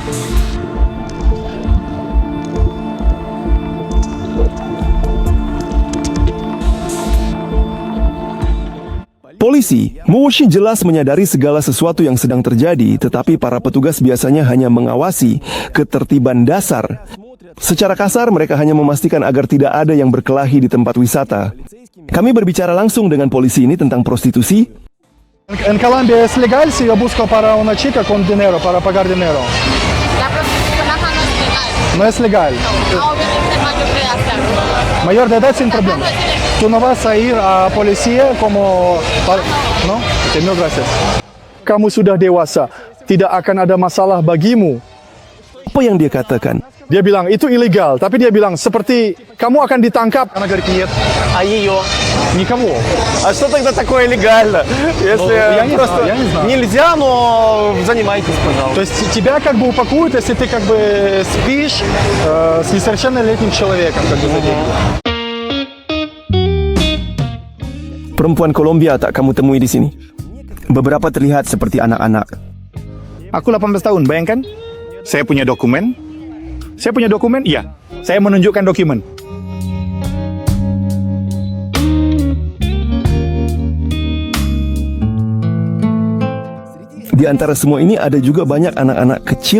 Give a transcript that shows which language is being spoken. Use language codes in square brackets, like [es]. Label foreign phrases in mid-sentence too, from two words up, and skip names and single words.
[id] Polisi, Moshi jelas menyadari segala sesuatu yang sedang terjadi, tetapi para petugas biasanya hanya mengawasi ketertiban dasar. Secara kasar, mereka hanya memastikan agar tidak ada yang berkelahi di tempat wisata. Kami berbicara langsung dengan polisi ini tentang prostitusi. [es] En Colombia es legal si yo busco para una chica con dinero, para pagar dinero. La prostitución acá no es legal. No es legal. No, obviamente mayor de edad. Mayor de edad sin problema. Tú no vas a ir a policía como... ¿No? Okay, mil gracias. [id] Kamu sudah dewasa, tidak akan ada masalah bagimu. Apa yang dia katakan? Dia bilang, itu ilegal. Tapi dia bilang, seperti kamu akan ditangkap. [ru] Она говорит, нет. А ее? Никого. А что тогда такое легально? Если я не просто знаю, я не знаю. нельзя, но занимайтесь, пожалуйста. То есть тебя как бы упакуют, если ты как бы спишь с несовершеннолетним человеком, как бы за деньги. [id] Perempuan Kolombia tak kamu temui di sini. Beberapa terlihat seperti anak-anak. Aku 18 tahun, bayangkan? Saya punya dokumen. Saya punya dokumen? Iya. Saya menunjukkan dokumen. Di antara semua ini ada juga banyak anak-anak kecil.